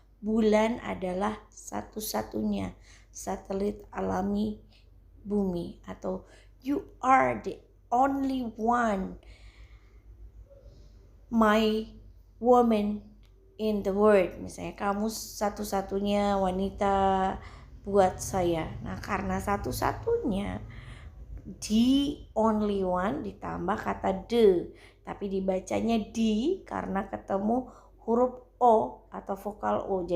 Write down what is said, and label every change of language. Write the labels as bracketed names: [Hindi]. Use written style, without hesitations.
[Indonesian] Bulan adalah satu-satunya satelit alami bumi. Atau [English] you are the only one, my woman in the world. [Indonesian] Misalnya kamu satu-satunya wanita buat saya. Nah, karena satu-satunya, [English] the only one [Indonesian] ditambah kata the, tapi dibacanya di karena ketemu huruf O atau vokal O.